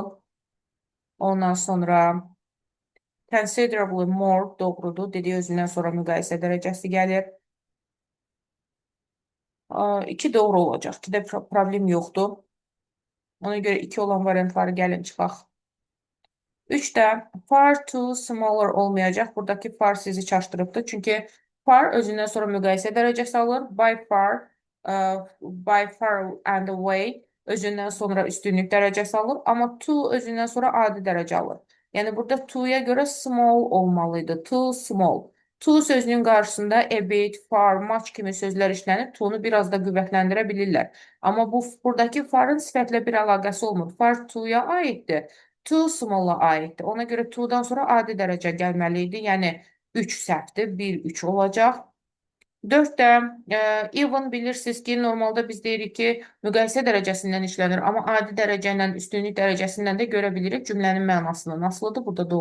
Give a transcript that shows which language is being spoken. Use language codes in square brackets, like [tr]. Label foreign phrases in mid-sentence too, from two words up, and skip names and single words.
[az] Ondan sonra [en] considerably more [az] doğrudur. Dediyi özündən sonra müqayisə dərəcəsi gəlir. 2 doğru olacaq. 2-də problem yoxdur. Ona görə 2 olan variantları gəlin çıxaq. 3-də [en] far too smaller [az] olmayacaq. Buradakı far sizi çaşdırıbdır. Çünki far özündən sonra müqayisə dərəcəsi alır. [en] By far and away [az] özündən sonra üstünlük dərəcəsi alır. Amma too özündən sonra adi dərəcə alır. Yəni, burada too'ya görə small olmalıydı. [en] Too small. [az] Too sözünün qarşısında [en] a bit, [az] far, much kimi sözlər işlənib, too'nu biraz da qüvvətləndirə bilirlər. Amma buradakı farın sifətlə bir əlaqəsi olmur. [en] Far too'ya [az] aiddir. [en] Too small-a [az] aiddir. Ona görə too'dan sonra adi dərəcə gəlməliydi. Yəni, 3 səhvdir, 1-3 olacaq. 4-də even bilirsiniz ki, normalda biz deyirik ki, müqayisə dərəcəsindən işlənir, amma adi dərəcə ilə üstünlük dərəcəsindən də görə bilirik cümlənin mənasını nasılıdır.